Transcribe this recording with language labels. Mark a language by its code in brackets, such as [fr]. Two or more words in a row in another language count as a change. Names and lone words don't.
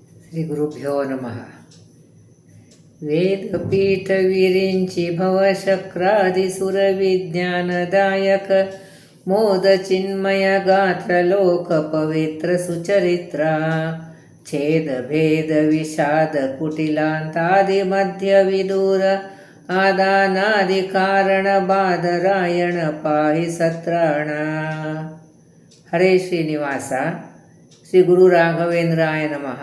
[sa] శ్రీ గురుభ్యో నమ. వేదపీఠ విరించి భవశక్రాదిసుర విజ్ఞానదాయక మోద చిన్మయ గాత్ర లోక పవిత్ర సుచరిತ್ರ ಛೇದ ಭೇದ ವಿಷಾದ ಕುಟಿಲಾಂತಾದಿ ಮಧ್ಯ ವಿದೂರ ಆದಾನಾದಿ ಕಾರಣ ಬಾದರಾಯಣ ಪಾಹಿ ಸತ್ರಾಣ. ಹರೇ ಶ್ರೀನಿವಾಸ. ಶ್ರೀ ಗುರು ರಾಘವೇಂದ್ರಾಯ ನಮಃ.